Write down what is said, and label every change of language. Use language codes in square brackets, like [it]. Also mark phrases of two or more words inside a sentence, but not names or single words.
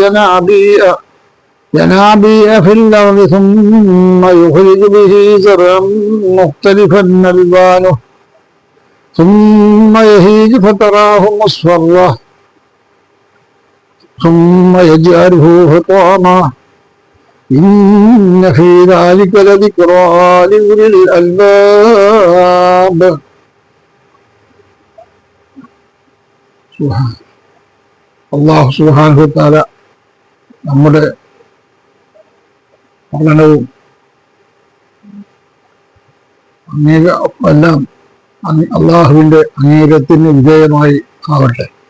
[ar] ينابيع في الأرض ثم يخرج به زرعا مختلفا ألوانه ثم يهيج فتراه مصفرا ثم يجعله حطاما إن في ذلك لذكرى لأولي الألباب. الله سبحانه وتعالى [ml] നമ്മുടെ പഠനവും എല്ലാം അള്ളാഹുവിന്റെ അംഗീകാരത്തിന് വിധേയമായി ആവട്ടെ.